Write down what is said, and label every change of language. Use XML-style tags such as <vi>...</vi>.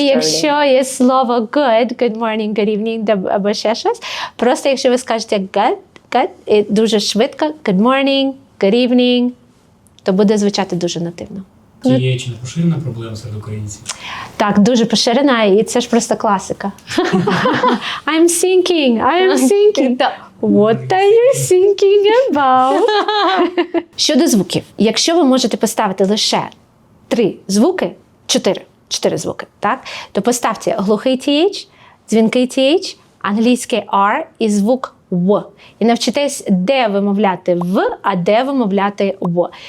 <uk>якщо є слово</uk> <en>good morning, good evening,</en> <uk>або ще щось, просто якщо ви скажете good, і дуже швидко, good morning, good evening, то буде звучати дуже нативно. Є чи не поширена проблема серед українців? Так, дуже поширена, і це ж просто класика.</uk> <en>I'm thinking. What are you thinking about?</en> <uk>Щодо звуків, якщо ви можете поставити лише 3 звуки, 4 звуки, так, то поставте глухий TH, дзвінкий TH, англійський R і звук В. І навчитесь, де вимовляти В, а де вимовляти В.</uk>